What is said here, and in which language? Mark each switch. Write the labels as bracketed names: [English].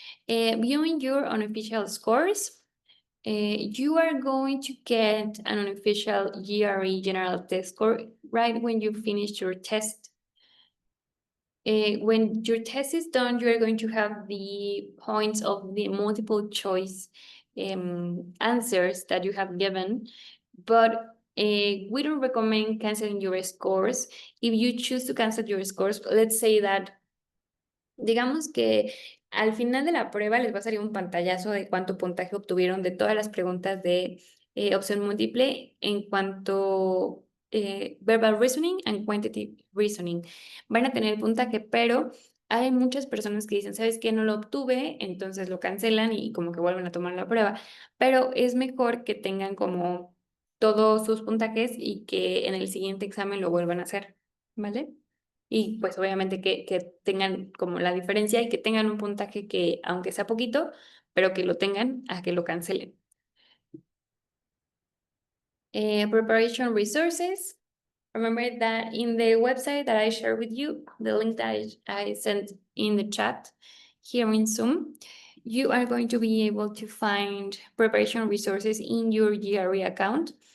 [English] Viewing your unofficial scores, you are going to get an unofficial GRE general test score right when you finish your test. When your test is done, you are going to have the points of the multiple choice answers that you have given, but we don't recommend canceling your scores. If you choose to cancel your scores, let's say that, [Spanish] digamos que al final de la prueba les va a salir un pantallazo de cuánto puntaje obtuvieron de todas las preguntas de opción múltiple en cuanto [English] verbal reasoning and quantitative reasoning. [Spanish] Van a tener puntaje, pero hay muchas personas que dicen, ¿sabes qué? No lo obtuve, entonces lo cancelan y como que vuelven a tomar la prueba. Pero es mejor que tengan como todos sus puntajes y que en el siguiente examen lo vuelvan a hacer, ¿vale? Y pues obviamente que tengan como la diferencia y que tengan un puntaje que, aunque sea poquito, pero que lo tengan a que lo cancelen. [English] Preparation resources. Remember that in the website that I shared with you, the link that I sent in the chat here in Zoom, you are going to be able to find preparation resources in your GRE account.